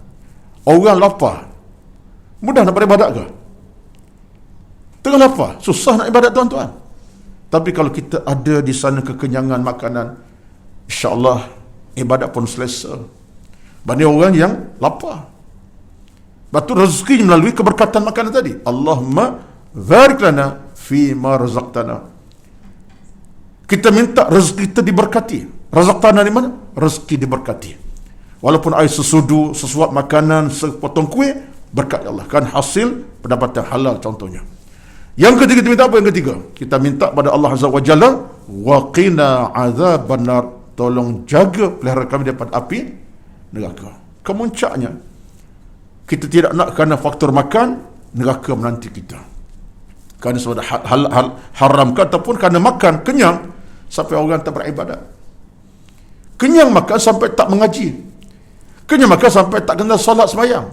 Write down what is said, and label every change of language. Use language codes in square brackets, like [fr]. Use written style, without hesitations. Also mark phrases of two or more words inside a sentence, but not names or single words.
[ms] Orang lapar, mudah nak beribadat ke? Tengah lapar, susah nak ibadat tuan-tuan. Tapi kalau kita ada di sana kekenyangan makanan, [ar] إن شاء الله [ms] ibadat pun selesa. Banding orang yang lapar. Batu rezeki melalui keberkatan makanan tadi. [ar] اللهم بارك لنا فيما رزقتنا. [ms] Kita minta rezeki kita diberkati. Razaqtana di mana? Rezeki diberkati. Walaupun air sesudu, sesuap makanan, sepotong kuih, berkat Allah. Kan hasil pendapatan halal contohnya. Yang ketiga, kita minta apa yang ketiga? Kita minta pada Allah [ar] عز وجل, وقنا عذاب النار, [ms] tolong jaga pelihara kami daripada api neraka. Kemuncaknya, kita tidak nak kerana faktor makan neraka menanti kita. Kerana sebab haramkan ataupun kerana makan kenyang sampai orang tak beribadat. Kenyang makan sampai tak mengaji. Kenyang makan sampai tak kenal solat sembahyang.